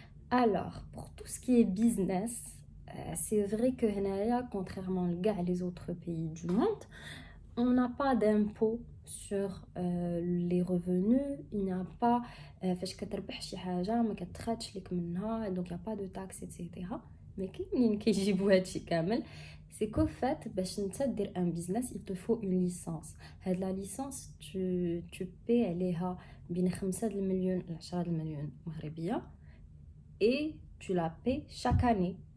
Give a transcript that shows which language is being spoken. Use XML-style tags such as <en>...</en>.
<fr>Alors, pour tout ce qui est business, c'est vrai que هنايا, contrairement à les autres pays du monde, on n'a pas d'impôt sur les revenus. Il n'y a pas</fr> <ar>فاش كتربح شي حاجه ما كتخادش لك منها,</ar> <fr>donc il n'y a pas de taxes, etc.</fr> <ar>mais كاينين كيجيبوا هادشي كامل.</ar> <fr>c'est qu'au fait</fr> <ar>باش نتا دير</ar> <fr>un business il te faut une licence. هاد la licence tu paies</fr> <ar>عليها بين 5 المليون ل 10 المليون مغربيه</ar> <fr>et tu la payes chaque année.</fr>